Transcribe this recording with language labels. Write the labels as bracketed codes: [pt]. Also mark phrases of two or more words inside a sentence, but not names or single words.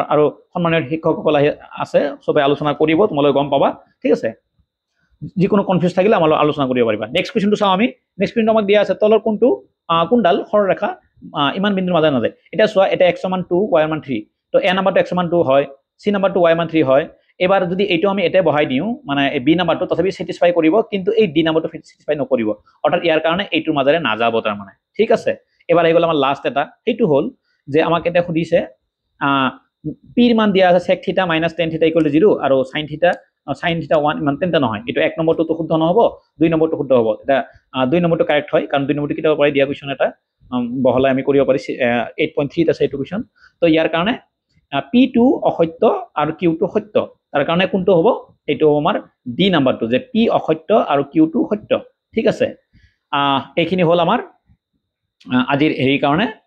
[as] আৰু সম্মানীয় শিক্ষকসকল আছে সবে আলোচনা কৰিব তোমালোকে গম পাবা ঠিক আছে যিকোনো কনফিউজ থাকিলে আমাৰ আলোচনা কৰিব পাৰিবা [en] next questionটো [as] চাও আমি [en] next questionটো [as] আমাক দিয়া আছে তলৰ কোনটো কোনডাল সৰলৰেখা ইমান বিন্দুৰ মাজে নাযায় এটা চোৱা এটা x = 2 y = 3 তো এ নাম্বাৰটো x = 2 হয় সি নাম্বাৰটো y = 3 হয় এবাৰ যদি এইটো আমি এতে বহাই দিও মানে বি নাম্বাৰটো তথাপি স্যাটিসফাই কৰিব কিন্তু এই ডি নাম্বাৰটো স্যাটিসফাই নকৰিব অৰ্থাৎ ইয়াৰ কাৰণে এইটোৰ মাজেৰে নাযাব তাৰ মানে ঠিক আছে এবাৰ আহি গ'ল আমাৰ লাষ্ট এটা সেইটো হ'ল যে আমাক এটা সুধিছে পিৰ মান দিয়া আছে sec θ - tan θ = 0 আৰু sin θ 1 ইমান তেন্তে নহয় এটো এক নম্বৰটো তো শুদ্ধ নহব দুই নম্বৰটো শুদ্ধ হ'ব এটা দুই নম্বৰটো কাৰেক্ট হয় কাৰণ দুই নম্বৰটো কিতাপৰ পৰা দিয়া কোৱেশ্চন এটা বহলাই আমি কৰিব পাৰি 8.3 আছে এইটো কোৱেশ্চন তো ইয়াৰ কাৰণে p2 অসত্য আৰু q2 সত্য তাৰ কাৰণে কোনটো হ'ব এইটো আমাৰ ডি নাম্বাৰটো যে p অসত্য আৰু q2 সত্য ঠিক আছে এইখিনি হ'ল আমাৰ আজিৰ হেৰি কাৰণে